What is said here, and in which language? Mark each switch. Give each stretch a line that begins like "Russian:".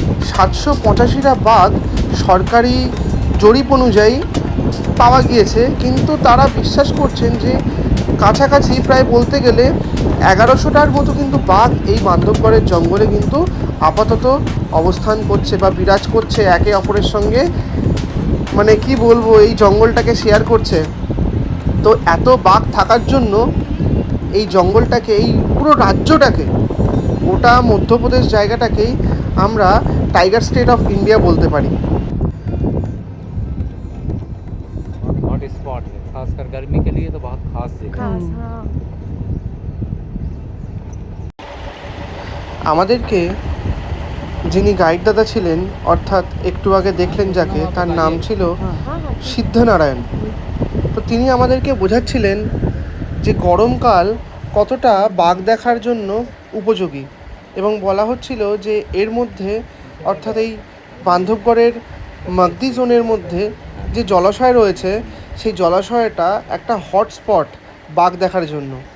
Bangla: 785টা বাঘ সরকারি জরিপ অনুযায়ী পাওয়া গিয়েছে, কিন্তু তারা বিশ্বাস করছেন যে কাছাকাছি প্রায় বলতে গেলে 1100টার মতো কিন্তু বাঘ এই বান্ধবগড়ের জঙ্গলে কিন্তু আপাতত অবস্থান করছে বা বিরাজ করছে একে অপরের সঙ্গে। মানে কি বলবো, এই জঙ্গলটাকে শেয়ার করছে। তো এত বাঘ থাকার জন্য এই জঙ্গলটাকে, এই পুরো রাজ্যটাকে, গোটা মধ্যপ্রদেশ জায়গাটাকেই আমরা টাইগার স্টেট অফ ইন্ডিয়া বলতে পারি।
Hindi: हॉट स्पॉट है, खासकर गर्मी के लिए तो बहुत खास जगह है।
Bangla: খাস, হ্যাঁ। আমাদেরকে যিনি গাইড দাদা ছিলেন, অর্থাৎ একটু আগে দেখলেন যাকে, তার নাম ছিল হ্যাঁ, হ্যাঁ। সিদ্ধনারায়ণ। তো তিনি আমাদেরকে বোঝাচ্ছিলেন যে গরমকাল কতটা বাঘ দেখার জন্য উপযোগী, এবং বলা হচ্ছিল যে এর মধ্যে, অর্থাৎ এই বান্ধবগড়ের মাগদি জোনের মধ্যে যে জলাশয় রয়েছে, সেই জলাশয়টা একটা হটস্পট বাঘ দেখার জন্য।